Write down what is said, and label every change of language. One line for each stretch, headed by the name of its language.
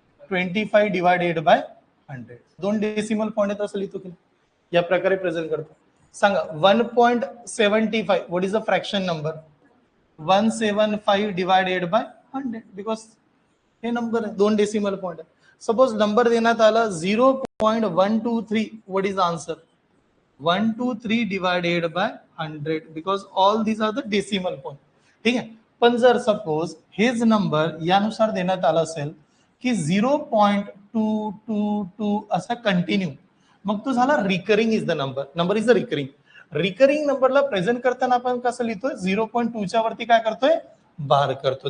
Marathi: 25 divided by 100. 2 decimal point येत असं लिहितो की या प्रकारे प्रेझेंट करतो.
English: सांगा 1.75 what is the fraction number?
Marathi: 175 divided by 100, because हे नंबर आहे, 2 डेसिमल पॉईंट आहे.
English: suppose
Marathi: नंबर देण्यात आला
English: 0.123, what is answer? 123 divided by 100, because all these are the decimal point.
Marathi: ठीक आहे. पण जर सपोज हेच नंबर यानुसार देण्यात आला असेल की 0.222 असा कंटिन्यू, मग तो झाला
English: Recurring is the number. Number is the recurring.
Marathi: Recurring नंबरला प्रेझेंट करताना आपण कसं लिहितोय? 0.2च्या वरती काय करतोय? बार करतो.